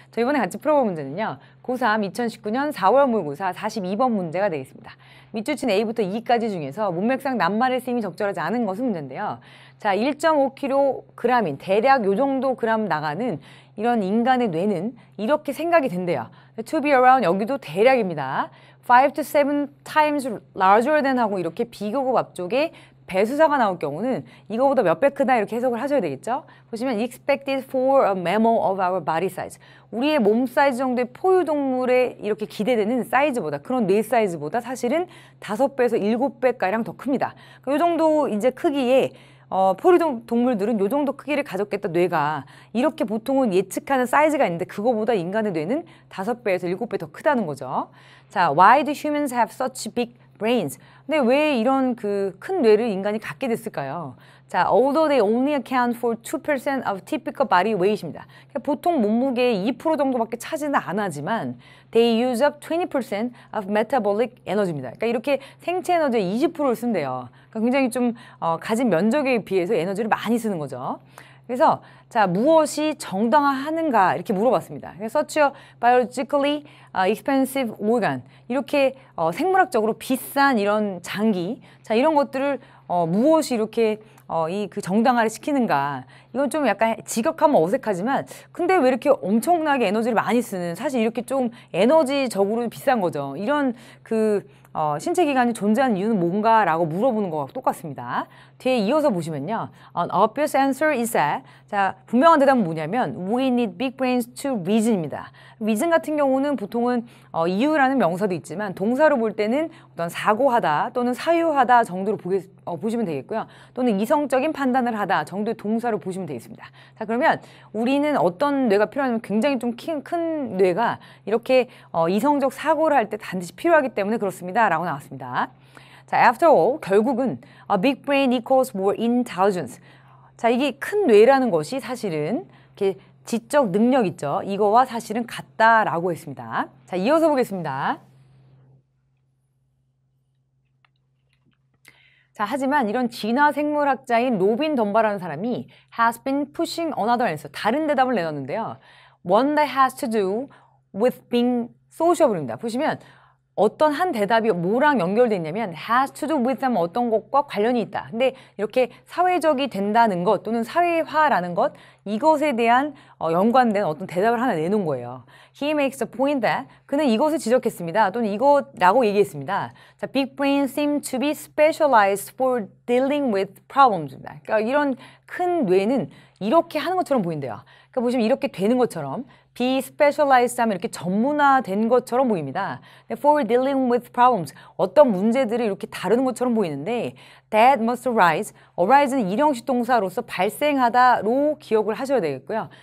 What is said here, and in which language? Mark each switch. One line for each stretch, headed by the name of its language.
Korean: 저 이번에 같이 풀어볼 문제는요. 고3 2019년 4월 모의고사 42번 문제가 되겠습니다. 밑줄 친 A부터 E까지 중에서 문맥상 낱말의 쓰임이 적절하지 않은 것은 문제인데요. 자, 1.5kg인 대략 요 정도 그램 나가는 이런 인간의 뇌는 이렇게 생각이 된대요.
English: To be around
Korean: 여기도 대략입니다.
English: 5 to 7 times larger than
Korean: 하고 이렇게 비교급 앞쪽에 배수사가 나올 경우는 이거보다 몇 배 크다 이렇게 해석을 하셔야 되겠죠. 보시면
English: expected for a mammal of our body size.
Korean: 우리의 몸 사이즈 정도의 포유동물에 이렇게 기대되는 사이즈보다 그런 뇌 사이즈보다 사실은 5배에서 7배가량 더 큽니다. 이 정도 이제 크기에 포유동물들은 이 정도 크기를 가졌겠다 뇌가 이렇게 보통은 예측하는 사이즈가 있는데 그거보다 인간의 뇌는 5배에서 7배 더 크다는 거죠.
English: 자, why do humans have such big brains?
Korean: 근데 왜 이런 그 큰 뇌를 인간이 갖게 됐을까요?
English: 자, although they only account for 2% of typical body weight입니다.
Korean: 그러니까 보통 몸무게의 2% 정도밖에 차지는 안 하지만
English: they use up 20% of metabolic energy
Korean: 입니다. 그러니까 이렇게 생체 에너지의 20%를 쓴대요. 그러니까 굉장히 좀 가진 면적에 비해서 에너지를 많이 쓰는 거죠. 그래서 자, 무엇이 정당화하는가 이렇게 물어봤습니다.
English: such a biologically expensive organ
Korean: 이렇게 생물학적으로 비싼 이런 장기 자 이런 것들을 무엇이 이렇게 그 정당화를 시키는가 이건 좀 약간 직역하면 어색하지만 근데 왜 이렇게 엄청나게 에너지를 많이 쓰는 사실 이렇게 좀 에너지적으로 비싼 거죠. 이런 그 신체 기관이 존재하는 이유는 뭔가라고 물어보는 거와 똑같습니다. 뒤에 이어서 보시면요.
English: An obvious answer is that 자,
Korean: 분명한 대답은 뭐냐면
English: We need big brains to reason입니다.
Korean: reason 같은 경우는 보통은 이유라는 명사도 있지만 동사로 볼 때는 어떤 사고하다 또는 사유하다 정도로 보시면 되겠고요. 또는 이성적인 판단을 하다 정도의 동사로 보시면 되겠습니다. 자, 그러면 우리는 어떤 뇌가 필요하냐면 굉장히 좀 큰 뇌가 이렇게 이성적 사고를 할 때 반드시 필요하기 때문에 그렇습니다. 라고 나왔습니다.
English: 자, after all,
Korean: 결국은
English: a big brain equals more intelligence.
Korean: 자, 이게 큰 뇌라는 것이 사실은 이렇게 지적 능력 있죠. 이거와 사실은 같다라고 했습니다. 자, 이어서 보겠습니다. 자, 하지만 이런 진화 생물학자인 로빈 덤바라는 사람이
English: has been pushing another answer.
Korean: 다른 대답을 내놨는데요.
English: One that has to do with being sociable입니다.
Korean: 보시면 어떤 한 대답이 뭐랑 연결되어 있냐면
English: has to do with
Korean: 하면 어떤 것과 관련이 있다. 근데 이렇게 사회적이 된다는 것 또는 사회화라는 것 이것에 대한 연관된 어떤 대답을 하나 내놓은 거예요.
English: He makes a point that
Korean: 그는 이것을 지적했습니다. 또는 이것라고 얘기했습니다.
English: 자, big brains seem to be specialized for dealing with problems입니다.
Korean: 그러니까 이런 큰 뇌는 이렇게 하는 것처럼 보인대요. 그러니까 보시면 이렇게 되는 것처럼
English: be specialized
Korean: 하면 이렇게 전문화된 것처럼 보입니다.
English: For dealing with problems
Korean: 어떤 문제들을 이렇게 다루는 것처럼 보이는데
English: that must arise
Korean: 는 일형식 동사로서 발생하다로 기억을 하셔야 되겠고요.